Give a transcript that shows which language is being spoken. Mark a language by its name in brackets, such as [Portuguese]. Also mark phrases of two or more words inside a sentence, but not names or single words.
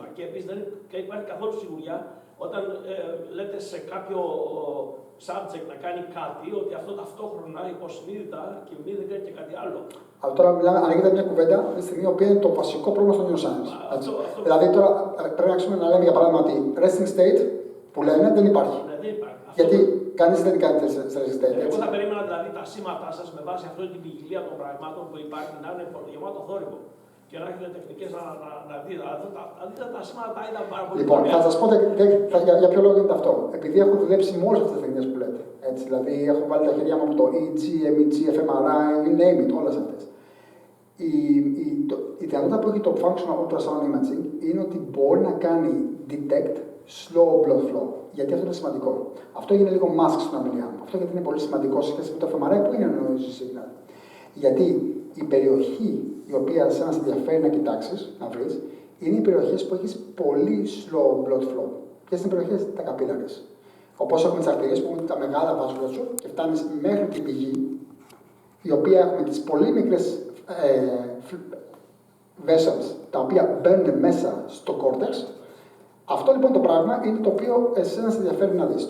[Greek] Και επίσης δεν υπάρχει καθόλου σιγουριά όταν λέτε σε κάποιο subject να κάνει κάτι, ότι αυτό ταυτόχρονα υποσυνείδητα και μη δεν κάνει και κάτι άλλο. Αλλά τώρα μιλάμε, ανοίγεται μια κουβέντα τη στιγμή που είναι το βασικό πρόβλημα στο neuroscience. Δηλαδή τώρα πρέπει να αρχίσουμε να λέμε για παράδειγμα ότι [English] resting state [Greek] που λένε δεν υπάρχει. Ναι, δεν υπάρχει. Γιατί κανείς δεν κάνει [English] resting state. [Greek] Εγώ θα περίμενα δηλαδή τα σήματά σας με βάση αυτή την ποικιλία των πραγμάτων που υπάρχει να είναι γεμάτο θόρυβο. Και να έχετε τεχνικές να δείτε. Αντίθετα τα σήματα τα είδα πάρα πολύ. Λοιπόν, θα σας πω για ποιο λόγο γίνεται αυτό. Επειδή έχω δουλέψει με όλες αυτές τις τεχνικές που λέτε. Έτσι, δηλαδή, έχω βάλει τα χέρια μου από το EEG, MEG, fMRI, [English] you name it, [Greek] όλες αυτές. Η δυνατότητα που έχει το [English] functional ultrasound imaging [Greek] είναι ότι μπορεί να κάνει [English] detect slow blood flow. [Greek] Γιατί αυτό είναι σημαντικό. Αυτό έγινε λίγο mask στην ομιλία μου. Αυτό γιατί είναι πολύ σημαντικό σε σχέση με το fMRI που είναι [English] noise signal. [Greek] Γιατί η περιοχή η οποία σε μας ενδιαφέρει να κοιτάξεις, να βρεις, είναι οι περιοχές που έχεις πολύ [English] slow blood flow. [Greek] Ποιες είναι οι περιοχές? Τα καπίλαρες. Όπως έχουμε τις αρτηρίες που έχουν τα μεγάλα vasculature και φτάνεις μέχρι την πηγή, η οποία έχουμε τις πολύ μικρές vessels, τα οποία μπαίνουν μέσα στο κόρτεξ. Αυτό λοιπόν το πράγμα είναι το οποίο εσένα σε ενδιαφέρει να δεις.